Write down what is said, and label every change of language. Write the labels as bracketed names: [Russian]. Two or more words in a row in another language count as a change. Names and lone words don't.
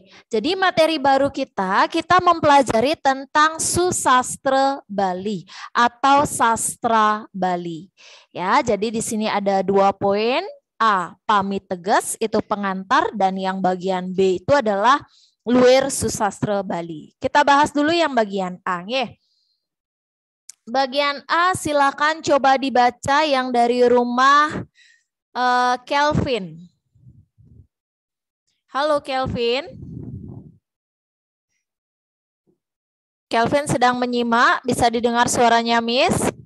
[Indonesian] Jadi materi baru kita mempelajari tentang susastra Bali atau sastra Bali. Ya, jadi di sini ada 2 poin. A, pamit tegas itu pengantar dan yang bagian B itu adalah luir susastra Bali. Kita bahas dulu yang bagian A, nggih. Bagian A silakan coba dibaca yang dari rumah Kelvin. Halo Kelvin. Kelvin sedang menyimak, bisa didengar suaranya Miss?